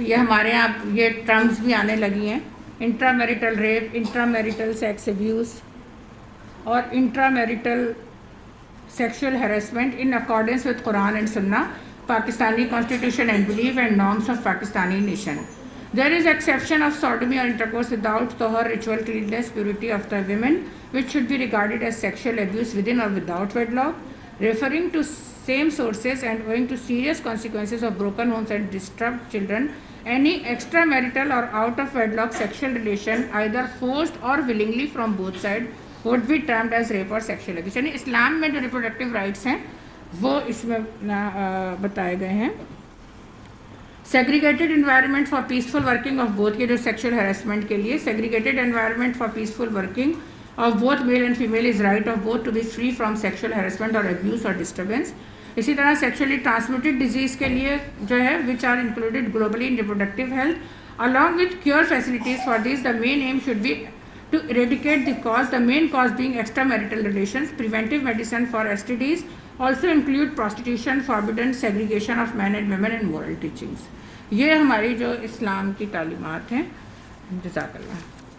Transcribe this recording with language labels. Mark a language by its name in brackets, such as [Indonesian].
[Urdu] یہ ہمارے یہاں یہ ٹرمز بھی آنے لگی ہیں. [English] Intra marital rape, intra marital sex abuse اور intra marital sexual harassment in accordance with Quran and سنہ، Pakistani constitution and belief and norms of Pakistani nation. There is exception of sodomy or intercourse without tahar, ritual cleanliness, purity of the women, which should be regarded as sexual abuse within or without wedlock. Referring to same sources and owing to serious consequences of broken homes and disturbed children, any extramarital or out of wedlock sexual relation, either forced or willingly from both sides, would be termed as rape or sexual abuse. [Urdu] یعنی اسلام میں جو reproductive rights ہیں وہ اس میں بتائے گئے ہیں. [English] Segregated environment for peaceful working of both, یہ جو sexual harassment کے لیے segregated environment for peaceful working of both male and female is right of both to be free from sexual harassment اور abuse اور disturbance. [Urdu] اسی طرح [English] sexually transmitted disease [Urdu] کے لیے جو ہے [English] Which are included globally in reproductive health along with cure facilities for these. The main aim should be to eradicate the cause, the main cause being extramarital relations. Preventive medicine for STDs also include prostitution, forbidden segregation of men and women and moral teachings. [Urdu] یہ ہماری جو اسلام کی تعلیمات ہیں. [English] جزاک اللہ.